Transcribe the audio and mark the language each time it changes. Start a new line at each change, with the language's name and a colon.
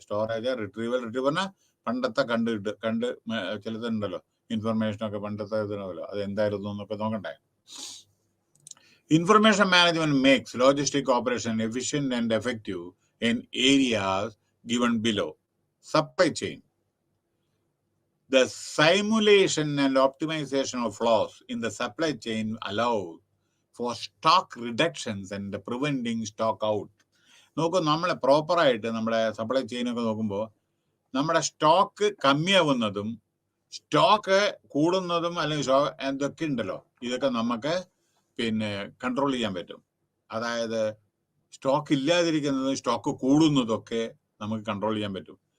Malayalam: Storage, retrieval പറഞ്ഞാൽ പണ്ടത്തെ കണ്ട് ചിലതുണ്ടല്ലോ ഇൻഫർമേഷനൊക്കെ പണ്ടത്തെ ഇതിനല്ലോ, അത് എന്തായിരുന്നു എന്നൊക്കെ നോക്കണ്ടേ?
English: Information management makes logistic operation efficient and effective in areas given below. Supply chain. The simulation and optimization of flows in the supply chain allows for stock reductions and preventing stock out.
Malayalam: നോക്കൂ, നമ്മളെ പ്രോപ്പറായിട്ട് നമ്മുടെ supply ചെയിനൊക്കെ നോക്കുമ്പോൾ നമ്മുടെ stock കമ്മിയാവുന്നതും stock കൂടുന്നതും അല്ലെങ്കിൽ എന്തൊക്കെ ഉണ്ടല്ലോ, ഇതൊക്കെ നമുക്ക് പിന്നെ കൺട്രോൾ ചെയ്യാൻ പറ്റും. അതായത് സ്റ്റോക്ക് ഇല്ലാതിരിക്കുന്നതും സ്റ്റോക്ക് കൂടുന്നതൊക്കെ നമുക്ക് കൺട്രോൾ ചെയ്യാൻ പറ്റും.